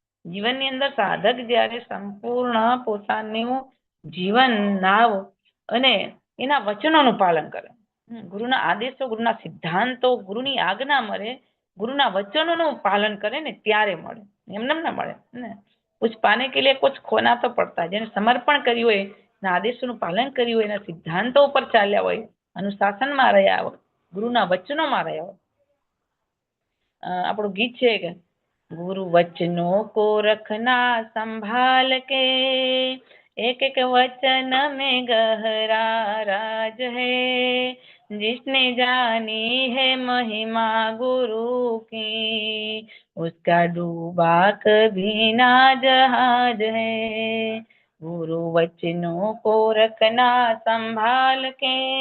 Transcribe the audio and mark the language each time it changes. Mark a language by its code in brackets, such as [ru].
[gu] જીવનની અંદર સાધક જ્યારે સંપૂર્ણ પોતાનું જીવન નાવ અને એના વચનોનું પાલન કરે, ગુરુના આદેશો, ગુરુના સિદ્ધાંતો, ગુરુની આજ્ઞા મળે, ગુરુના વચનોનું પાલન કરે ને ત્યારે મળે, એમને ના મળે ને. [hi] कुछ पाने के लिए कुछ खोना तो पड़ता है. [gu] જેને સમર્પણ કર્યું હોય, એના આદેશોનું પાલન કર્યું હોય, એના સિદ્ધાંતો ઉપર ચાલ્યા હોય, અનુશાસનમાં રહ્યા હોય, ગુરુના વચનોમાં રહ્યા હોય. આપણું ગીત છે કે [hi] गुरु वचनों को रखना संभाल के एक एक वचन में गहरा राज है जिसने जानी है महिमा गुरु की उसका डूबा कभी ना जहाज है गुरु वचनों को रखना संभाल के